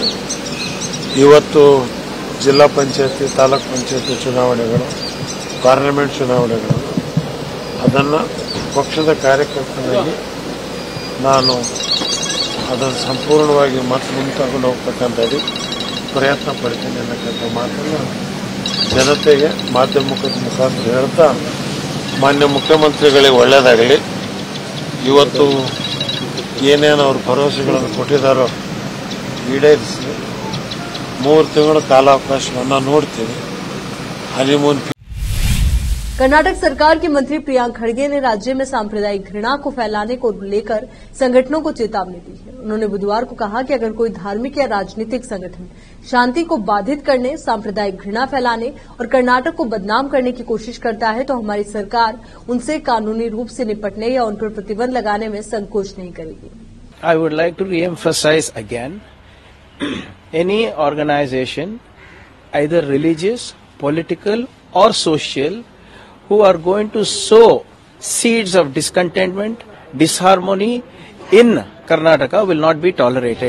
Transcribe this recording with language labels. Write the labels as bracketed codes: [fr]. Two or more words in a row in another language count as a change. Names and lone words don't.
[kn] ಇವತ್ತು ಜಿಲ್ಲಾ ಪಂಚಾಯತಿ, ತಾಲೂಕು ಪಂಚಾಯತಿ ಚುನಾವಣೆಗಳು, ಪಾರ್ಲಿಮೆಂಟ್ ಚುನಾವಣೆಗಳು, ಅದನ್ನು ಪಕ್ಷದ ಕಾರ್ಯಕರ್ತನಾಗಿ ನಾನು ಅದನ್ನು ಸಂಪೂರ್ಣವಾಗಿ ಮತ್ತೆ ಮುಂತಾಕೊಂಡು ಹೋಗ್ತಕ್ಕಂಥದ್ದು ಪ್ರಯತ್ನ ಪಡ್ತೀನಿ ಅನ್ನತಕ್ಕಂಥ ಮಾತನ್ನು ಜನತೆಗೆ ಮಾಧ್ಯಮದ ಮುಖಾಂತರ ಹೇಳ್ತಾ, ಮಾನ್ಯ ಮುಖ್ಯಮಂತ್ರಿಗಳಿಗೆ ಒಳ್ಳೆಯದಾಗಲಿ। ಇವತ್ತು ಏನೇನು ಅವರು ಭರವಸೆಗಳನ್ನು ಕೊಟ್ಟಿದ್ದಾರೋ ಈಡೇರಿಸಿ 3 ತಿಂಗಳ ಕಾಲಾವಕಾಶವನ್ನು ನೋಡ್ತೀವಿ। ಹನಿಮೂನ್ [hi] कर्नाटक सरकार के मंत्री प्रियांक खड़गे ने राज्य में सांप्रदायिक घृणा को फैलाने को लेकर संगठनों को चेतावनी दी है। उन्होंने बुधवार को कहा कि अगर कोई धार्मिक या राजनीतिक संगठन शांति को बाधित करने, सांप्रदायिक घृणा फैलाने और कर्नाटक को बदनाम करने की कोशिश करता है तो हमारी सरकार उनसे कानूनी रूप से निपटने या उन पर प्रतिबंध लगाने में संकोच नहीं करेगी। [en] I would like to re-emphasize again, any organization, either religious, political or social, who are going to sow seeds of discontentment, disharmony in Karnataka will not be tolerated.